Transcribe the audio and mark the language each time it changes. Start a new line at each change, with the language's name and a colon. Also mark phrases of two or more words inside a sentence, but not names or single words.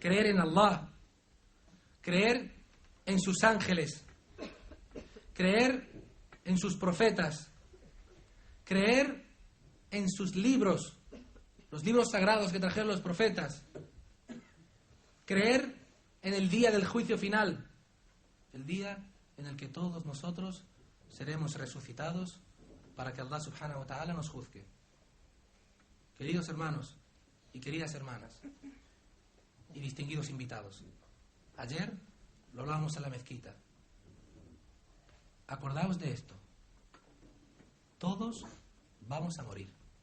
Spanish: creer en Allah, creer en sus ángeles, creer en sus profetas, creer en sus libros, los libros sagrados que trajeron los profetas, creer en el día del juicio final, el día en el que todos nosotros seremos resucitados para que Allah
Arabic: سبحانه وتعالى
Spanish: nos juzgue. Queridos hermanos y queridas hermanas y distinguidos invitados, ayer lo hablábamos en la mezquita. Acordaos de esto: todos vamos a morir.